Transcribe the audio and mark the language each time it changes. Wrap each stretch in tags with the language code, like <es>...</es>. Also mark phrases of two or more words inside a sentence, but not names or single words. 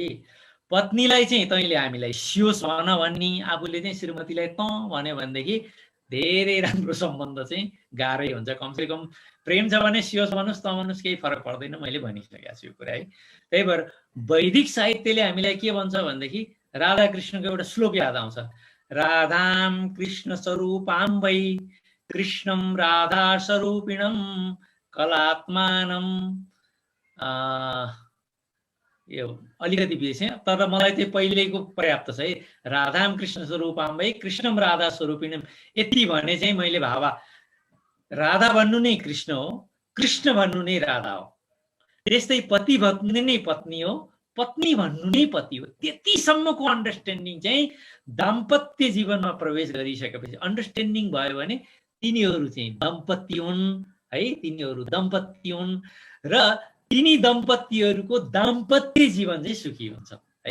<ne>पत्नीलाई चाहिँ तैँले हामीलाई सियोस् भन भन्ने, आफूले चाहिँ श्रीमतीलाई तँ भन्यो भनेदेखि धेरै राम्रो सम्बन्ध चाहिँ गाह्रै हुन्छ। कमसेकम प्रेम छ भने सियोस् भन्नुहोस् तँ भन्नुहोस् केही फरक पर्दैन, मैले भनिसकेको छु यो कुरा है। त्यही भएर वैदिक साहित्यले हामीलाई के भन्छ भनेदेखि राधा कृष्णको एउटा श्लोक याद आउँछ,</ne> <sa>राधाम कृष्ण स्वरूपाम वै कृष्णम राधा स्वरूपिणम कलात्मानम।</sa> <ne>यो अलिकति बिर्सेँ तर मलाई त्यो पहिलेको पर्याप्त छ है।</ne> <sa>राधाम कृष्ण स्वरूपाम वै कृष्णम राधा स्वरूपिणम,</sa> <ne>यति भने चाहिँ मैले भावा राधा भन्नु नै कृष्ण हो, कृष्ण भन्नु नै राधा हो। त्यस्तै पति भन्नु नै पत्नी हो, पत्नी भन्नु नै पति हो। त्यतिसम्मको अन्डरस्ट्यान्डिङ चाहिँ दाम्पत्य जीवनमा प्रवेश गरिसकेपछि अन्डरस्ट्यान्डिङ भयो भने तिनीहरू चाहिँ दम्पति हुन् है, तिनीहरू दम्पति हुन् र तिनी दम्पतिहरूको दाम्पत्य जीवन चाहिँ सुखी हुन्छ है।</ne>